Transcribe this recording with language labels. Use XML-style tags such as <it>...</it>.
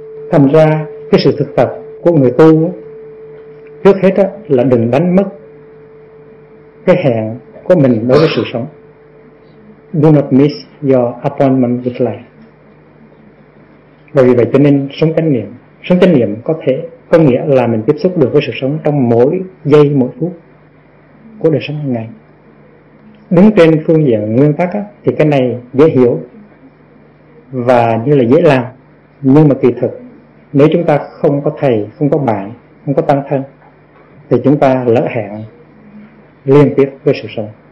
<vi>Thành ra cái sự thực tập của người tu trước hết là đừng đánh mất cái hẹn của mình đối với sự sống.</vi> <en>Do not miss your appointment with life.</en> <vi>Bởi vì vậy cho nên sống chánh niệm. Sống chánh niệm có nghĩa là mình tiếp xúc được với sự sống trong mỗi giây mỗi phút của đời sống hàng ngày. Đứng trên phương diện nguyên tắc thì cái này dễ hiểu và như là dễ làm, nhưng mà kỳ thực nếu chúng ta không có thầy, không có bạn, không có tăng thân thì chúng ta lỡ hẹn liên tiếp với sự sống.</vi>